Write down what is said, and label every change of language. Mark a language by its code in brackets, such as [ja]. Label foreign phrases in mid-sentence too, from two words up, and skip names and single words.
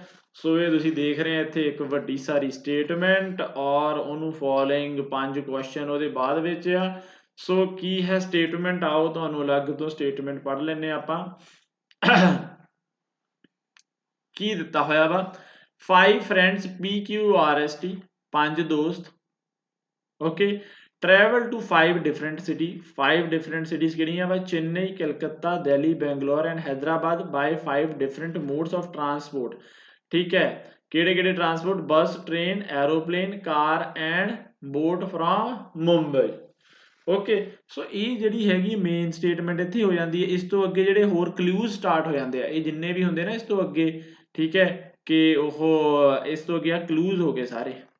[pa] ਸੋ ਇਹ ਤੁਸੀਂ ਦੇਖ ਰਹੇ ਆ ਇੱਥੇ ਇੱਕ ਵੱਡੀ ਸਾਰੀ ਸਟੇਟਮੈਂਟ ਔਰ ਉਹਨੂੰ [en] following 5 question [pa] ਉਹਦੇ ਬਾਅਦ ਵਿੱਚ ਆ। ਸੋ ਕੀ ਹੈ ਸਟੇਟਮੈਂਟ? ਆਓ ਤੁਹਾਨੂੰ ਅਲੱਗ ਤੋਂ ਸਟੇਟਮੈਂਟ ਪੜ੍ਹ ਲੈਂਦੇ ਆਪਾਂ। ਕੀ ਦਿੱਤਾ ਹੋਇਆ ਵਾ? 5 ਫਰੈਂਡਸ PQRST, 5 ਦੋਸਤ। ਓਕੇ, [en] travel to 5 different city, 5 different cities [pa] ਕਿਹੜੀਆਂ ਵਾ? [en] ਚੇਨਈ, ਕਲਕੱਤਾ, ਦਿੱਲੀ, ਬੈਂਗਲੌਰ ਐਂਡ ਹੈਦਰਾਬਾਦ by 5 different modes of transport। [pa] ਠੀਕ ਹੈ, ਕਿਹੜੇ ਕਿਹੜੇ ਟਰਾਂਸਪੋਰਟ? [en] bus, train, aeroplane, car and boat from Mumbai. [pa] ਓਕੇ, ਸੋ ਇਹ ਜਿਹੜੀ ਹੈਗੀ [en] main statement [pa] ਇੱਥੇ ਹੋ ਜਾਂਦੀ ਹੈ। ਇਸ ਤੋਂ ਅੱਗੇ ਜਿਹੜੇ ਹੋਰ [en] clues start [pa] ਹੋ ਜਾਂਦੇ ਆ, ਇਹ ਜਿੰਨੇ ਵੀ ਹੁੰਦੇ ਨਾ ਇਸ ਤੋਂ ਅੱਗੇ। ਠੀਕ ਹੈ, ਕਿ ਉਹ ਇਸ ਤੋਂ ਅੱਗੇ ਆ ਕਲੂਜ਼ ਹੋ ਗਏ ਸਾਰੇ।